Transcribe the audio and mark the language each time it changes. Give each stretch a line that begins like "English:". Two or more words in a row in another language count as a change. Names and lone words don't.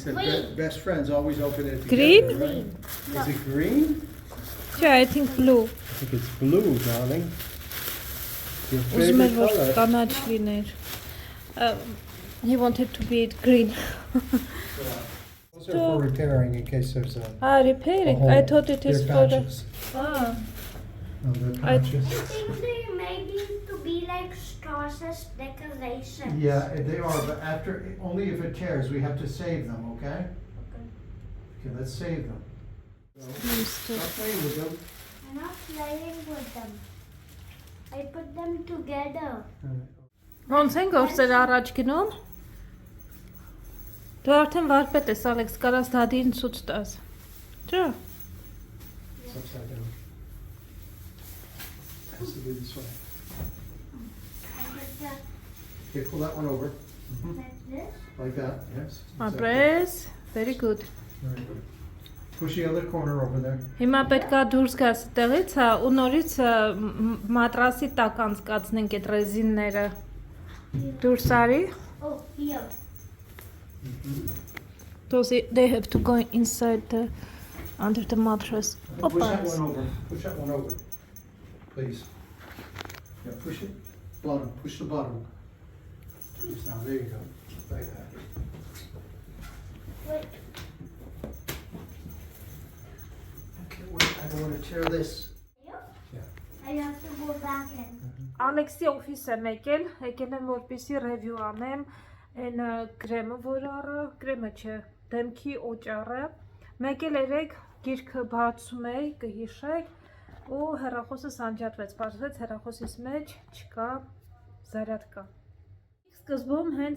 English: He said best friends always open it together. Green? Right? Is it green? Չէ, I think blue, I think it's blue, darling. Your
Armenian: ուզում էր,
English: favorite
Armenian: որ
English: color.
Armenian: կանաչ լիներ։
English: He wanted to be green. Those are for repairing in case there's a Repairing, hole. I thought it is They're for the... patches. Ah. No, they're I- patches. I think they made it to be like straws as decorations. Yeah, they are, but only if it tears, we have to save them, okay? Okay. Okay, let's save them. Stop playing with them. I'm not playing with them. I put them together.
Armenian: Ոնց են գործեր առաջ գնում։ Դու արդեն վարպետ ես, Ալեքս, կարաս դադին ցույց տաս։ Չէ։
English: It's upside down. Has to be this way. I did that. Okay, pull that one over. Like this. Like that, yes. exactly. Press. Very good. Very good. Push the other corner over there.
Armenian: Հիմա պետքա դուրս գաս այդտեղից, ու նորից մատրասի տակ անցկացնենք այդ ռեզինները։ Դուրս արի։
English: Oh, here. Those they have to go inside under the mattress. Push that Opa. one over. Push that one over. Please. Yeah, push it. Bottom. Push the bottom. Yes, now there you go. Like that. Wait. Okay, wait, I don't want to tear this. Here? Yeah. I have to go back in.
Armenian: Ալեքսի օֆիս եմ եկել եմ որպեսի ռևյու անեմ այն կրեմը, որ առը, կրեմը չէ, դեմքի օճառը։ Մեկ էլ երեք գիրքը բացում էի, կհիշեք, ու հեռախոսս անջատվեց, պարզվեց հեռախոսիս մեջ չկա զարյատկա։ Սկզբում հենց